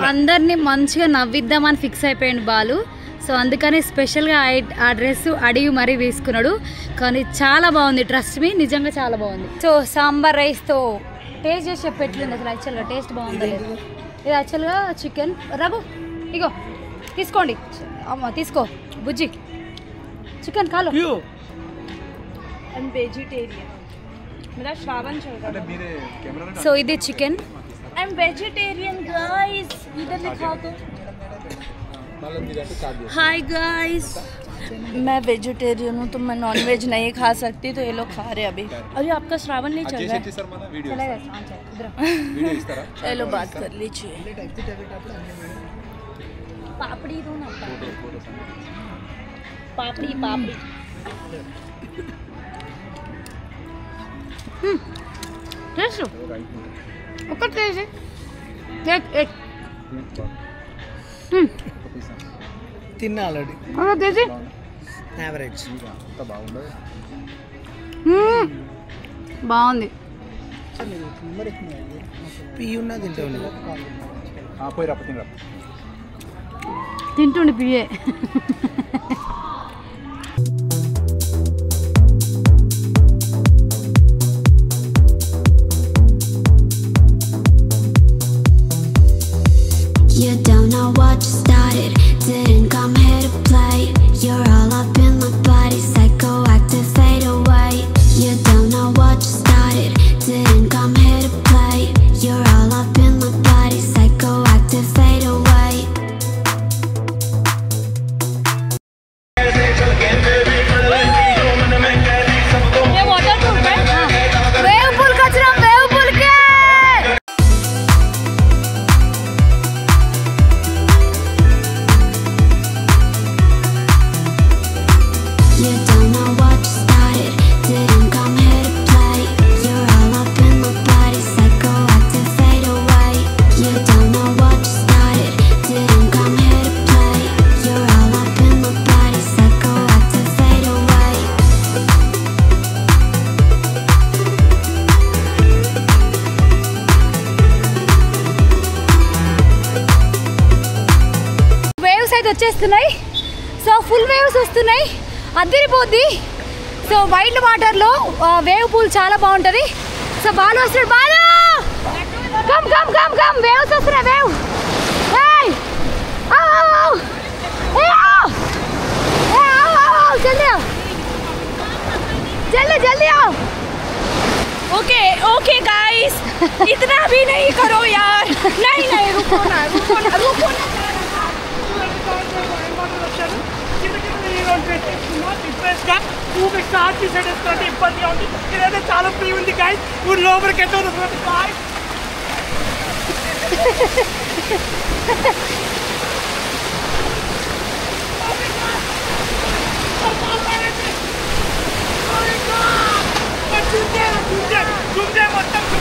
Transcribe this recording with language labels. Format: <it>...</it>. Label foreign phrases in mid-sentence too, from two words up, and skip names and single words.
<te>అందరినీ మంచిగా నవ్విద్దామని ఫిక్స్ అయిపోయాడు బాలు సో అందుకని స్పెషల్గా ఆ డ్రెస్ అడిగి మరీ తీసుకున్నాడు కానీ చాలా బాగుంది</te> <en>trust me</en> <te>నిజంగా చాలా బాగుంది సో సాంబార్ రైస్తో టేస్ట్ చేసి చెప్పి ఎట్లుంది అసలు యాక్చువల్గా టేస్ట్ బాగుంది ఇది యాక్చువల్గా చికెన్ రఘు ఇగో తీసుకోండి అమ్మ తీసుకో బుజ్జి చికెన్ కాలో</te> <hi>वेजिटेरियन मेरा श्रावण चल रहा है</hi> <te>సో ఇది చికెన్</te> <en>I am vegetarian guys</en> <hi>इधर दिखाओ तो</hi> <en>hi guys</en> <hi>मैं वेजिटेरियन हूँ तो मैं</hi> <en>non veg</en> <hi>नहीं खा सकती, तो ये लोग खा रहे अभी। अरे आपका श्रावण नहीं चल रहा है? चलो बात कर लीजिए। पापड़ी दो ना, पापड़ी पापड़ी।</hi> <te>తిన్నా ఆల్రెడీ యావరేజ్ బాగుంది. పియున్నా తింటుండి పియే.</te> <en>You don't know what you started, didn't come here to play. You're all up in my body, psychoactive, fade away. You don't know what you started, didn't come here to play. You're all up in my body, psychoactive, fade away. wave pool</en> <te>కచ్చినాం,</te> <en>wave pool</en> <te>కే.</te> <en>You don't know what you started, didn't come here to play. You're all up in my body, psychoactive, fade away. You don't know what you started, didn't come here to play. You're all up in my body, psychoactive, fade away.</en> <te>వేవ్స్ అయితే వచ్చేస్తున్నాయి. సో</te> <en>full waves</en> <te>వస్తున్నాయి, అదిరిపోద్ది. సో వైల్డ్ వాటర్లో</te> <en>wave pool</en> <te>చాలా బాగుంటుంది. సో బాలు వస్తున్నాడు, బాలు</te> <en>come come come come,</en> <te>వేవ్స్ వస్తున్నాయి.</te> <hi>वेव जल्दी जल्दी जल्दी आओ.</hi> <en>okay okay guys,</en> <hi>इतना भी नहीं करो यार. नहीं नहीं, रुको ना रुको ना रुको ना.</hi> <te>ఇదైతే చాలా ఫ్రీ ఉంది గాయస్. ఊరు లోపలికి ఎంత మొత్తం</te>